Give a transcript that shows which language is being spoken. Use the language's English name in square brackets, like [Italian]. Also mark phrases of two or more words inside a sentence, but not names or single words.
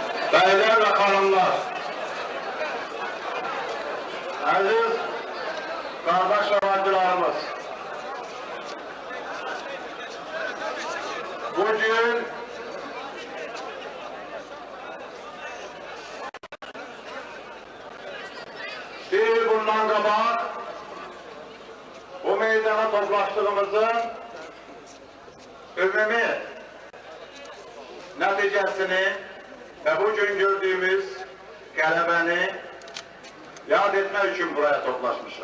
[Turkish] Beyler ve hanımlar, [Azerbaijani] aziz kardeş ve bacılarımız, bugün bir yıl bundan qabaq bu meydana toplaştığımızın ümumi nəticəsini və bugün gördüyümüz qələbəni yad etmək üçün buraya toplaşmışıq.